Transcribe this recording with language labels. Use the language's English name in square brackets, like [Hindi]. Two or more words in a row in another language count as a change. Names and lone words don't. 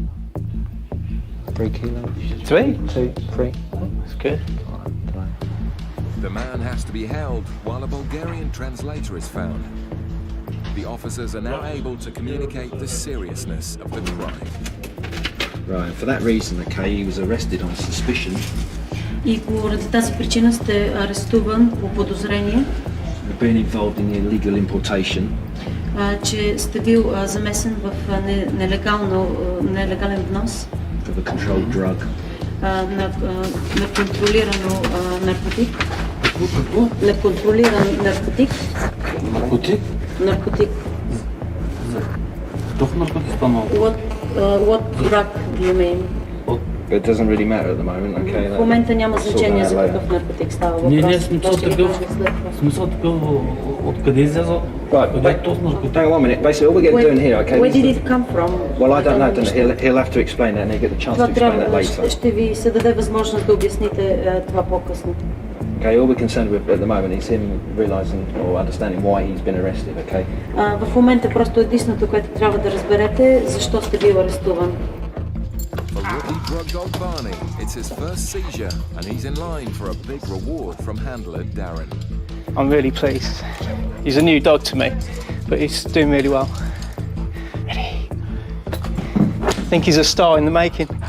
[English] 3 kilos. 3? 2, 3. Oh, that's good. The man has to be held while a Bulgarian translator is found. The officers are now able to communicate the seriousness of the crime. Right, for that reason, okay, he was arrested on suspicion. [Bulgarian] И поради тази причина сте арестуван по подозрение. [English] Of being involved in the illegal importation. [Bulgarian] Че сте бил замесен в нелегален внос. [English] Of a controlled drug. [Bulgarian] На контролирано наркотик. Неконтролиран наркотик. Наркотик? Наркотик. Какъв наркотик стана? [English] What drug do you mean? It doesn't really matter at the moment, okay? [Bulgarian] В момента няма значение за какъв наркотик става въпрос. Не, смисъл такъв, откъде изляза? [English] Right, hang on one minute. Basically, all we're getting doing here, okay? Where did it come from? Well, I don't know. He'll have to explain that, and he'll get the chance to explain that later. [Bulgarian] Ще ви се даде възможност да обясните това по-късно. [English] Okay, all we're concerned with at the moment is him realising or understanding why he's been arrested, okay? [Bulgarian] В момента просто единственото, което трябва да разберете, защо сте бил арестуван. [English] For rookie drug dog Barney, it's his first seizure, and he's in line for a big reward from handler Darren. I'm really pleased. He's a new dog to me, but he's doing really well. I think he's a star in the making.